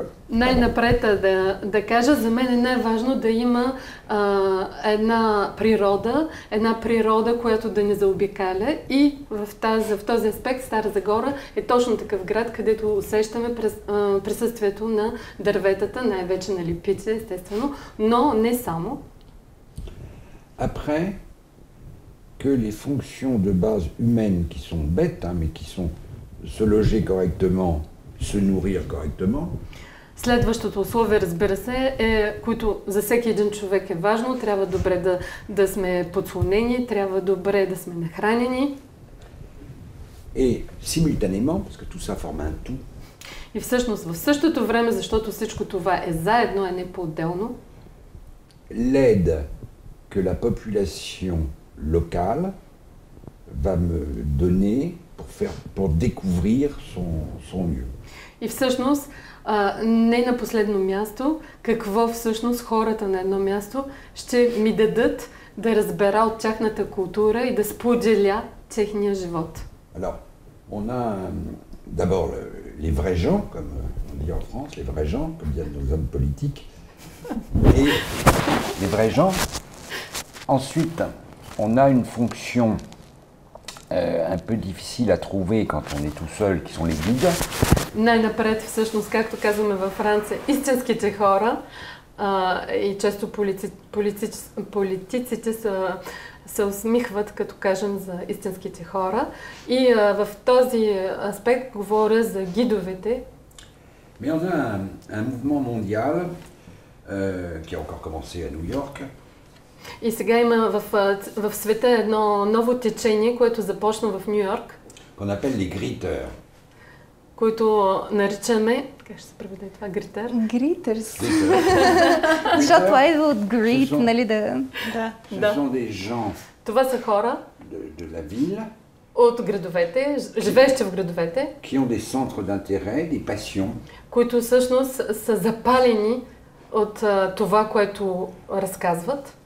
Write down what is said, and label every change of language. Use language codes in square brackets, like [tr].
[bg] Най-напред да кажа, за мен е най-важно да има една природа, която да ни заобикаля, и в този аспект Стара Загора е точно такъв град, където усещаме присъствието на дърветата, най-вече на липици, естествено, но не само. [fr] Après, que les fonctions de base humaines qui sont bêtes, hein, mais qui sont se loger correctement, se nourrir correctement. [bg] Следващото условие, разбира се, което за всеки един човек е важно. Трябва добре да сме подслонени, трябва добре да сме нахранени. [fr] Et simultanément, parce que tout ça forme un tout. [bg] И всъщност в същото време, защото всичко това е заедно, а не по-отделно. [fr] L'aide que la population locale va me donner pour découvrir son lieu. [bg] И всъщност, не на последно място, какво всъщност хората на едно място ще ми дадат да разбера от тяхната култура и да споделя техния живот. [fr] Alors, on a d'abord les vrais gens, comme on dit en France, les vrais gens, comme disent nos hommes politiques, et les vrais gens. Ensuite, on a une fonction un peu difficile à trouver quand on est tout seul, qui sont les guides. [bg] Най-напред, всъщност, както казваме във Франция, истинските хора, и често политиците се усмихват, като кажем за истинските хора. И в този аспект говоря за гидовете. [fr] Mais on a un mouvement mondial qui a encore commencé à New York. [bg] И сега има в света едно ново течение, което започна в Ню Йорк. [fr] Qu'on appelle les greeters. [bg] Които наричаме, как ще се преведе това, гритър? Гритърс. Защото това идва от грит, нали да... [fr] Ce sont des gens. [bg] Това са хора [fr] de la ville. [bg] От градовете, живеещи в градовете. [fr] Qui ont des centres d'intérêt, des passions. [bg] Които всъщност са запалени от това, което разказват.